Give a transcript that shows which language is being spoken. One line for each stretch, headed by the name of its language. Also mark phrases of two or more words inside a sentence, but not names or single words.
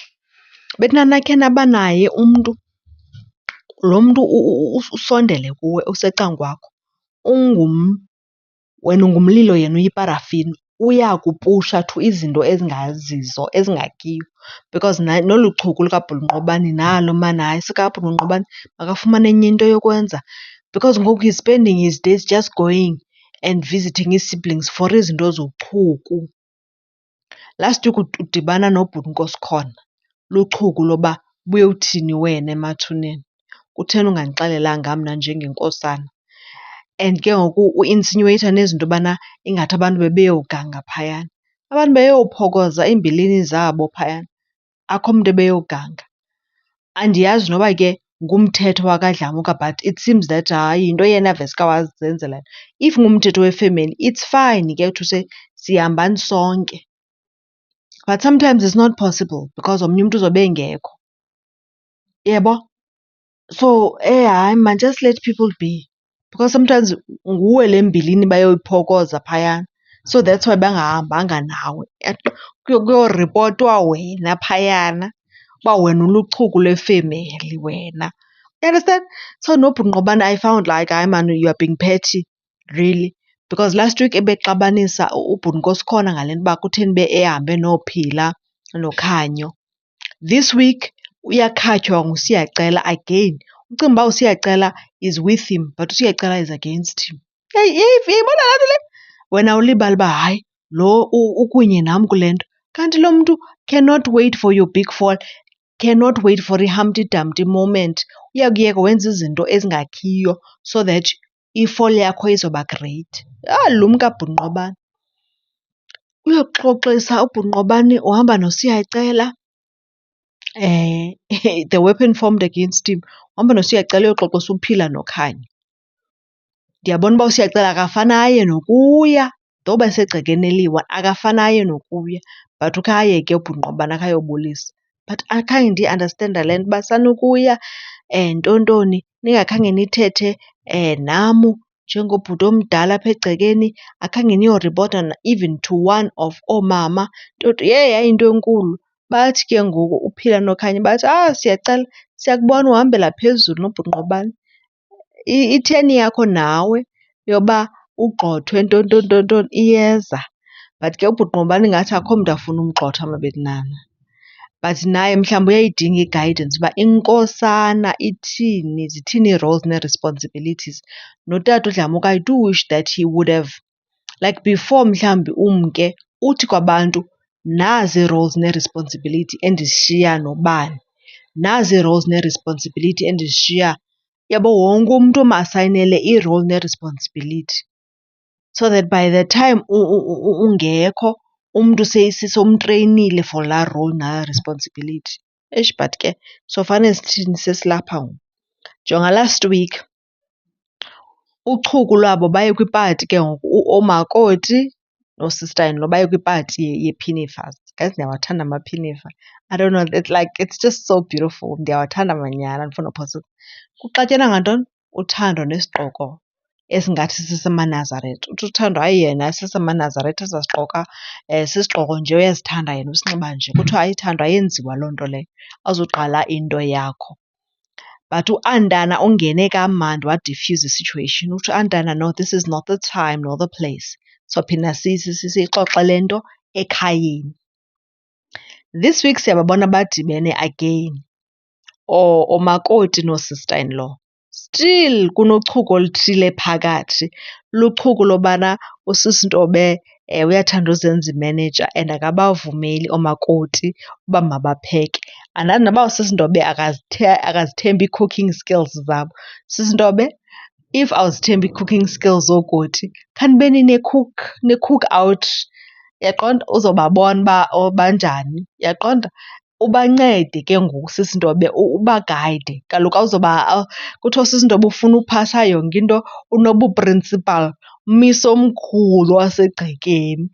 Xhosa: Bethuna nakhe naba naye umntu, lo mntu usondele kuwe usecan'kwakho. Wena ungumlilo yena uyiparafini. Uyakupusha to izinto ezingazizo, ezingakiyo. Because nolu chuku lukaBhunqobani nalo maan hayi sikaBhunqobani makafumane enye into yokwenza.
English: Because ngoku he's spending his days just going and visiting his siblings for
Xhosa: izinto zochuku.
English: Last week
Xhosa: udibana nobhuti Nkosikhona, luchuku loba buyowuthini wena emathuneni, kutheni ungandixelelanga mna njengenkosana. And ke ngoku u-insinuate nezinto yobana ingathi abantu bebeyoganga phayana. Abantu beyophokoza iimbilini zabo phayana, akho mntu ebeyoganga. Andiyazi noba ke ngumthetho wakadlamuka,
English: but it seems that
Xhosa: hayi yinto yena veske wazenzela. If ngumthetho wefemeli,
English: it's fine ke to say
Xhosa: sihambani sonke.
English: But sometimes it's not possible because
Xhosa: omnye umntu uzobe engekho.
English: Yebo? So hayi man, just let people be.
Xhosa: Because sometimes nguwe le mbilini bayoyiphokoza phayana.
English: So that's why
Xhosa: bangahambanga nawe. Kuyoripotwa wena phayana uba wena uluchuku lwefemeli wena.
English: You understand?
Xhosa: So nobhuti Ngqobane,
English: I found like, hayi man, you are being petty, really.
Xhosa: Because last week ebexabanisa ubhuti Nkosikhona ngale nto uba kutheni ehambe noPhila noKhanyo.
English: This week
Xhosa: uyakhatywa nguSiyacela again. Ucinga uba uSiyacela
English: is with him, but uSiyacela is against him.
Xhosa: Yayibona laa nto le? Wena ulibala uba hayi lo ukunye nam kule nto. Kanti lo mntu
English: cannot wait for your big fall, cannot wait for i-Humpty Dumpty moment.
Xhosa: Uyakuyeka wenza izinto ezingakhiyo
English: so that
Xhosa: i-fall yakho izoba great. Lumka bhuti Ngqobane. Uyoxoxisa ubhuti Ngqobane uhamba noSiyacela.
English: The weapon formed against him.
Xhosa: Uhamba noSiyacela uyoxoxisa uPhila noKhanyo. Ndiyabona uba uSiyacela akafane aye nokuya, though besegcekeni eliyi-one, akafane aye nokuya. But ukhe ayeke ubhuti Ngqobane akhe ayobulisa. But akhange ndiyiandastenda le nto uba sanukuya ntontoni ningakhange nithethe nam njengobhuti omdala apha egcekeni, akhange niyoripota
English: even to one of
Xhosa: oomama. Yayinto enkulu. Bathi ke ngoku uPhila noKhanyo bathi, Siyacela siyakubona uhambela phezulu nobhuti Ngqobane. I-turn yakho nawe yoba ugxothwe ntontontoni iyeza. But ke ubhuti Ngqobane ingathi akho mntu afuna umgxotha mabetnana. But naye mhlawumbi uyayidinga i-guidance uba inkosana ithini, zithini ii-roles nee-responsibilities. Notata uDlamuka,
English: I do wish that he would have, like before
Xhosa: mhlawumbi umke, uthi kwabantu nazi ii-roles nee-responsibility endizishiya nobani. Nazi ii-roles nee-responsibility endizishiya. Yabo wonke umntu masayinele i-role nee-responsibility.
English: So that by the time
Xhosa: ungekho, umntu somtreyinile
English: for laa role nalaa responsibility.
Xhosa: Eish, but ke sofane sithini sesilapha ngoku. Jonga
English: last week
Xhosa: uchuku lwabo baye kwipati ke ngoku, oomakoti noosister-in-law baye kwipati yePinifers. Guys, ndiyawathanda amaPinifa.
English: I don't know, it's just so beautiful.
Xhosa: Ndiyawathanda manyhani, andifuni nophosa. Kuxatyanwa ngantoni? Uthando nesigqoko esingathi sisemaNazaretha. Uthi uthando hayi yena sisemaNazaretha esasigqoka, sisigqoko nje uyazithanda yena usinxiba nje. Kuthiwa hayi thando ayenziwa loo nto leyo, awuzuqala into yakho. But uAntana ungene kamandi wadifuza i-situation. Uthi uAntana,
English: no, this is not the time nor the place.
Xhosa: Sophinda siyixoxe le nto ekhayeni.
English: This week
Xhosa: siyababona badibene again, oomakoti noosister-in-law. Still kunochuku oluthile phakathi. Luchuku lobana usisi Ntobe uyathanda uzenza imeneja and akabavumeli oomakoti uba mabapheke. Andazi noba usisi Ntobe akazithembi ii-
English: cooking skills
Xhosa: zabo. Sisi Ntobe, if awuzithembi ii-
English: cooking skills
Xhosa: zookoti, khanibeni ne-
English: cook out.
Xhosa: Uyaqonda? Uzobabona uba banjani. Uyaqonda? Ubancede ke ngoku sisi Ntobe, ubagayide. Kaloku kuthiwa usisi Ntobe ufuna uphasa yonke into, unobuprinsipal, umisi omkhulu wasegcekeni.